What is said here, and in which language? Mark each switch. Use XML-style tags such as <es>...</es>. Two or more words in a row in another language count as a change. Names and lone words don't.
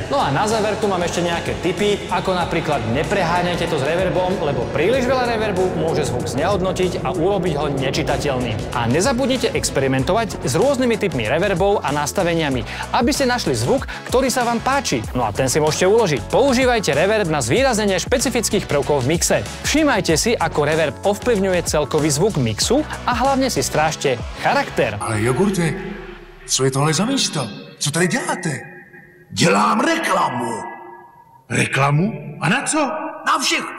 <sk>No a na záver tu mám ešte nejaké tipy, ako napríklad nepreháňajte to s reverbom, lebo príliš veľa reverbu môže zvuk znehodnotiť a urobiť ho nečitateľným. A nezabudnite experimentovať s rôznymi typmi reverbov a nastaveniami, aby ste našli zvuk, ktorý sa vám páči. No a ten si môžete uložiť. Používajte reverb na zvýraznenie špecifických prvkov v mixe. Všímajte si, ako reverb ovplyvňuje celkový zvuk mixu a hlavně si strážte charakter.</sk> <cs>Ale jogurte, co je tohle za místo? Co tady děláte? Dělám reklamu. Reklamu? A na co? Na všechno.</cs>